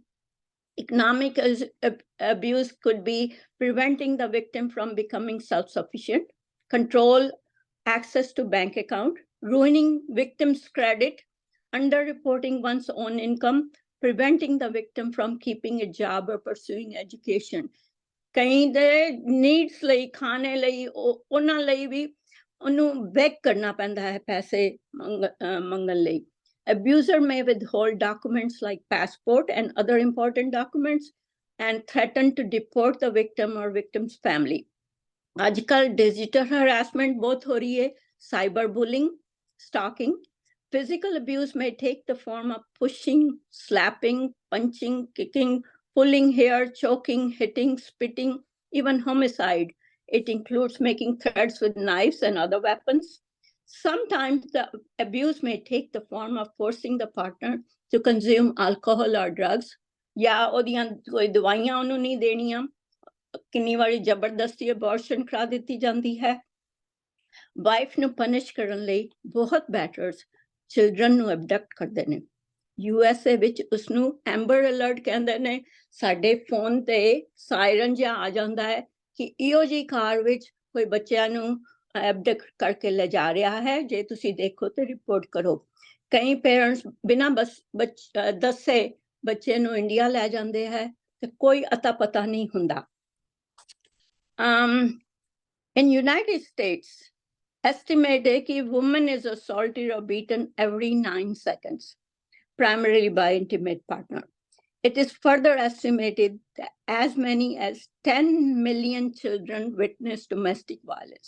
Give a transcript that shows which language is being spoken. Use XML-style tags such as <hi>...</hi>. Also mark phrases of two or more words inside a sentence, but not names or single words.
<en>Economic abuse could be preventing the victim from becoming self-sufficient, control access to bank account, ruining victim's credit, underreporting one's own income, preventing the victim from keeping a job or pursuing education.</en> <pa>ਕਈ ਦੇ ਨੀਡਸ ਲਈ ਖਾਣੇ ਲਈ ਉਹਨਾਂ ਲਈ ਵੀ ਉਹਨੂੰ ਬੈਕ ਕਰਨਾ ਪੈਂਦਾ ਹੈ ਪੈਸੇ ਮੰਗਣ ਲਈ.</pa> <en>Abuser may withhold documents like passport and other important documents and threaten to deport the victim or victim's family.</en> <pa>ਅੱਜਕੱਲ੍ਹ</pa> <en>digital harassment</en> <pa>ਬਹੁਤ ਹੋ ਰਹੀ ਹੈ,</pa> <en>cyberbullying, stalking. Physical abuse may take the form of pushing, slapping, punching, kicking, pulling hair, choking, hitting, spitting, even homicide. It includes making threats with knives and other weapons. Sometimes the abuse may take the form of forcing the partner to consume alcohol or drugs.</en> <pa>या ਉਹਦੀਆਂ ਕੋਈ ਦਵਾਈਆਂ ਉਹਨੂੰ ਨਹੀਂ ਦੇਣੀਆਂ. ਕਿੰਨੀ ਵਾਰੀ ਜ਼ਬਰਦਸਤੀ ਅਬੋਰਸ਼ਨ ਕਰਾ ਦਿੱਤੀ ਜਾਂਦੀ ਹੈ. ਵਾਈਫ ਨੂੰ ਪਨਿਸ਼ ਕਰਨ ਲਈ ਬਹੁਤ</pa> <en>batterers children</en> <pa>ਨੂੰ ਅਬਡਕਟ ਕਰਦੇ ਨੇ. USA ਵਿੱਚ ਉਸਨੂੰ ਐਂਬਰ ਅਲਰਟ ਕਹਿੰਦੇ ਨੇ. ਸਾਡੇ ਫੋਨ ਤੇ ਸਾਇਰਨ ਜਿਹਾ ਆ ਜਾਂਦਾ ਹੈ ਕਿ ਇਹੋ ਜਿਹੀ ਕਾਰ ਵਿੱਚ ਕੋਈ ਬੱਚਿਆਂ ਨੂੰ ਐਬਡਕਟ ਕਰਕੇ ਲੈ ਜਾ ਰਿਹਾ ਹੈ, ਜੇ ਤੁਸੀਂ ਦੇਖੋ ਤੇ ਰਿਪੋਰਟ ਕਰੋ. ਕਈ ਪੇਰੈਂਟਸ ਬਿਨਾਂ ਦੱਸੇ ਬੱਚੇ ਨੂੰ ਇੰਡੀਆ ਲੈ ਜਾਂਦੇ ਹੈ ਤੇ ਕੋਈ ਅਤਾ ਪਤਾ ਨਹੀਂ ਹੁੰਦਾ.</pa> <en>In United States, estimated कि woman is assaulted or beaten every 9 seconds, primarily by intimate partner. It is further estimated that as many as 10 million children witness domestic violence.</en>